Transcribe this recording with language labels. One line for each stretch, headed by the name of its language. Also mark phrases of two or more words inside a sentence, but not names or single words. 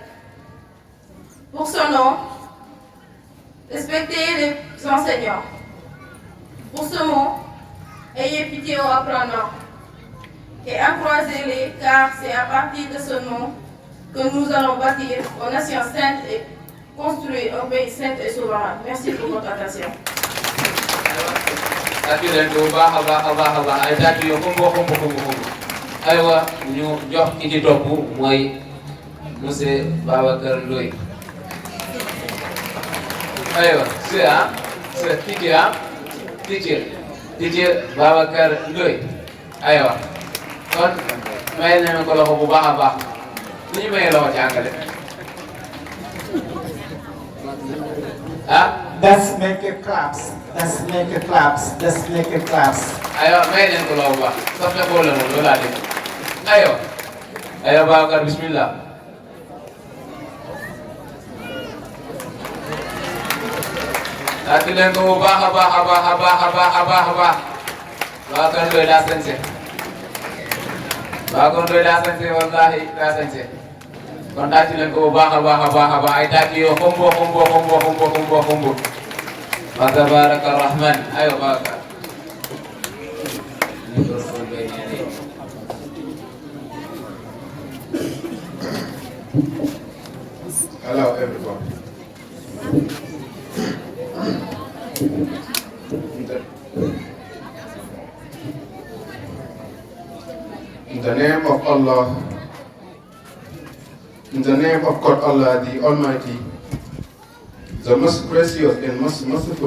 French: Pour ce nom, respectez les enseignants. Pour ce mot, ayez pitié aux apprenants et encouragez-les, car c'est à partir de ce nom que nous allons bâtir une nation sainte et construire un pays saint et souverain. Merci pour votre attention.
Wolof: tàccu leen ko bu baax a baax a baax a baax ay tàccu yoo xumb aywa ñu jox ki ci topp mooy monsieur Babacar Ndoye aywa c'est teacher Babacar Ndoye aywa kon may nañu ko loxo bu baax a baax lu ñu mayee loxo ci àngale
English: Let's make it claps. Let's make it claps. Let's make it claps.
Wolof: Ayo, may leen ko loxo bu baax sax na boole moom loolu laa dégg aywa Babacar bismillah tàcc leen ko bu baax a baax a baax a baax a baax a baax a baax Babacar Ndoye daa sañse Babacar Ndoye daa sañse wallahi daa sañse kon tàcc leen ko bu baax a baax a baax a baax ay tàcc yoo xumbo wa
Arabic: تبارك رحمن
Wolof: ayo Babacar
English: Hello everyone. In the name of Allah, in the name of God Allah the Almighty, the most gracious and most merciful.